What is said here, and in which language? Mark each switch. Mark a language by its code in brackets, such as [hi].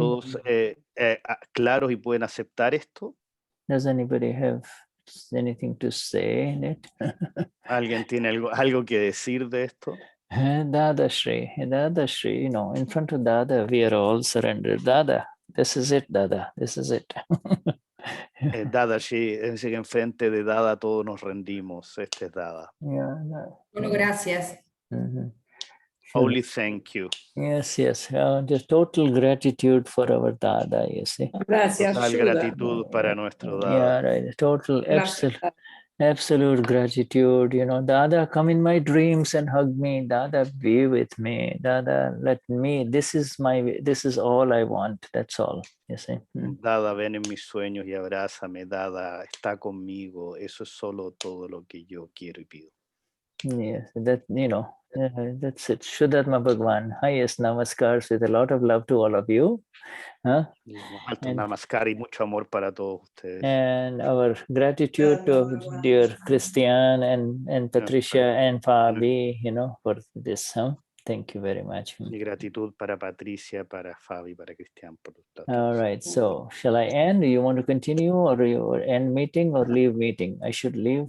[es] todos claros y pueden aceptar esto? [en] Does anybody have anything to say in it? [es] ¿Alguien tiene algo que decir de esto? [en] Dadashri, Dadashri, you know, in front of Dada, we are all surrendered. Dada, this is it, Dada, this is it. [es] Dadashri, es decir, enfrente de Dada todos nos rendimos. Este es Dada. [en] Yeah, no. [es] Bueno, gracias. [en] Only thank you. Yes, yes. Just total gratitude for our Dada, you see. [es] Gracias, [en] Total [sa] Shuddha. [es] gratitud para nuestro Dada. [en] Yeah, right. Total, [es] Gracias. [en] absolute gratitude. You know, Dada, come in my dreams and hug me. Dada, be with me. Dada, let me. This is all I want. That's all. You see. [es] Dada, ven en mis sueños y abrázame. Dada, está conmigo. Eso es solo todo lo que yo quiero y pido. [en] Yes, that, you know, that's it. Shuddhatma Bhagwan. Highest namaskars with a lot of love to all of you. [es] Alto namaskar y mucho amor para todos ustedes. [en] And our gratitude to dear Cristian and Patricia and Fabi, you know, for this. Thank you very much. [es] Mi gratitud para Patricia, para Fabi, para Cristian. [en] All right, so shall I end? Do you want to continue, or you end meeting or leave meeting? I should leave.